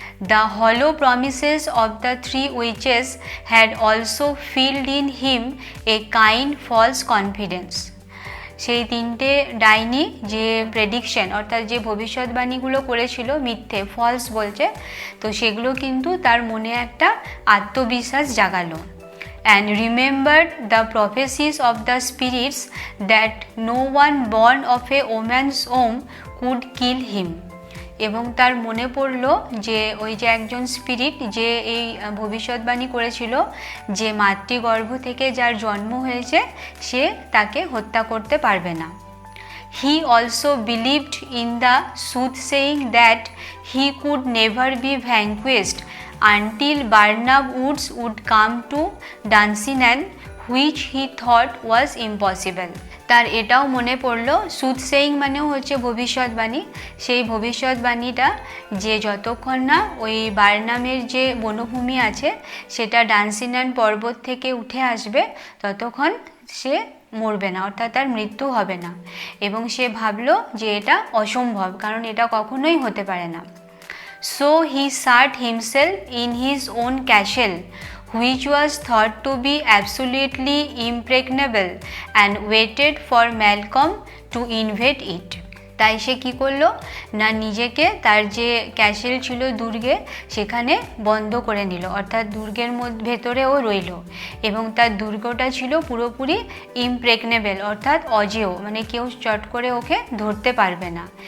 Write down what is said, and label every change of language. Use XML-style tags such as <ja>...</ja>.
<en>The hollow promises of the three witches had also filled in him a kind false confidence.</en> <bn>সেই তিনটে ডাইনি যে প্রেডিকশন অর্থাৎ যে ভবিষ্যৎবাণীগুলো করেছিল মিথ্যে ফলস বলছে, তো সেগুলো কিন্তু তার মনে একটা আত্মবিশ্বাস Zagallo.</bn> <en>And remembered the prophecies of the spirits that no one born of a woman's womb could kill him.</en> <bn>এবং তার মনে পড়ল যে ওই যে একজন স্পিরিট যে এই ভবিষ্যৎবাণী করেছিল যে মাতৃগর্ভ থেকে যার জন্ম হয়েছে সে তাকে হত্যা করতে পারবে না।</bn> <en>He also believed in the soothsaying that he could never be vanquished until Barnab Woods would come to Dunsinane, which he thought was impossible.</en> <bn>তার এটাও মনে পড়লো, সুথ সেইং মানেও হচ্ছে ভবিষ্যৎবাণী, সেই ভবিষ্যৎবাণীটা যে যতক্ষণ না ওই বার্নামের যে বনভূমি আছে সেটা ডান্সিনান পর্বত থেকে উঠে আসবে ততক্ষণ সে মরবে না, অর্থাৎ তার মৃত্যু হবে না। এবং সে ভাবলো যে এটা অসম্ভব, কারণ এটা কখনোই হতে পারে না।</bn> <en>So he sat himself in his own castle, which was thought to be absolutely impregnable, and waited for Malcolm to invade it.</en> <bn>তাই সে কী করলো না, নিজেকে তার যে ক্যাসেল ছিল দুর্গে সেখানে বন্ধ করে নিল, অর্থাৎ দুর্গের ভেতরে ও রইল, এবং তার দুর্গটা ছিল পুরোপুরি ইমপ্রেগনেবল, অর্থাৎ অজেয়, মানে কেউ চট করে ওকে ধরতে পারবে না।</bn>